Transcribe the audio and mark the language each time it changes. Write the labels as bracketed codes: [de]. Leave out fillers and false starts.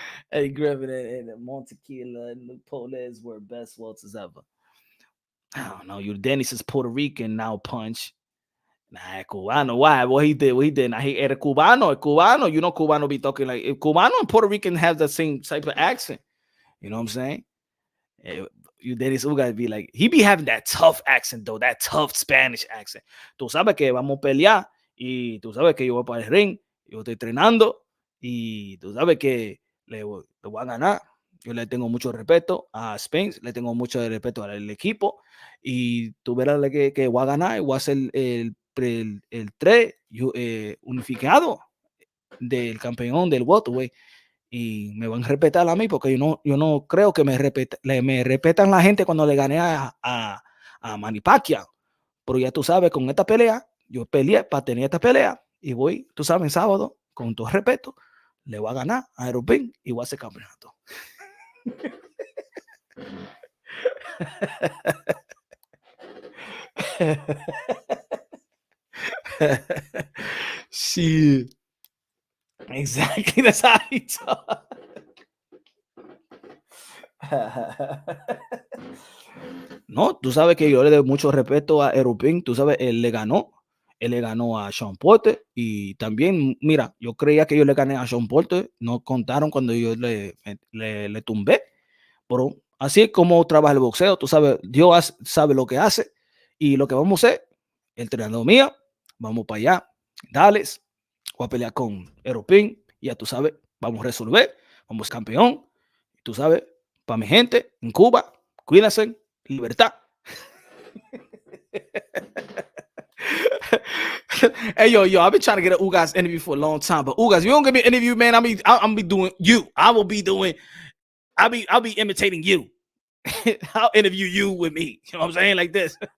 [en] Eddie Griffin and Montequila and Luke Polez were best welters ever. I don't know. Dennis is Puerto Rican now, punch. Nah, [es] es cubano. [en] Why? What he did. Nah, he [es] era cubano. [en] You know, cubano be talking like cubano and Puerto Rican have the same type of accent. You know what I'm saying? You Dennis Ugas be like, he be having that tough accent though, that tough Spanish accent. [es] Tú sabes que vamos a pelear y tú sabes que yo voy para el ring, yo estoy entrenando y tú sabes que le voy a ganar. Yo le tengo mucho respeto a Spence, le tengo mucho respeto al equipo y tú verás que voy a ganar y voy a ser el 3 unificado del campeón del Welterweight y me van a respetar a mí porque yo no creo que me respetan la gente cuando le gané a Manny Pacquiao. Pero ya tú sabes, con esta pelea, yo peleé para tener esta pelea y voy, tú sabes, en sábado, con todo respeto, le voy a ganar a Errol y voy a hacer campeonato. Sí. [en] Exactly, that's how he talk. [es] No, tú sabes que yo le doy mucho respeto a Errol, tú sabes, él le ganó a Sean Porter y también, mira, yo creía que yo le gané a Sean Porter, no contaron cuando yo le tumbé, pero así es como trabaja el boxeo, tú sabes, Dios sabe lo que hace y lo que vamos a hacer, el entrenador mío, vamos para allá, Dallas, voy a pelear con Errol, ya tú sabes, vamos a resolver, vamos campeón, tú sabes, para mi gente en Cuba, cuídense, libertad. [en] Hey, yo, I've been trying to get an Ugas interview for a long time, but Ugas, you don't give me an interview, man. I'll be doing you. I'll be imitating you. I'll interview you with me. You know what I'm saying? Like this.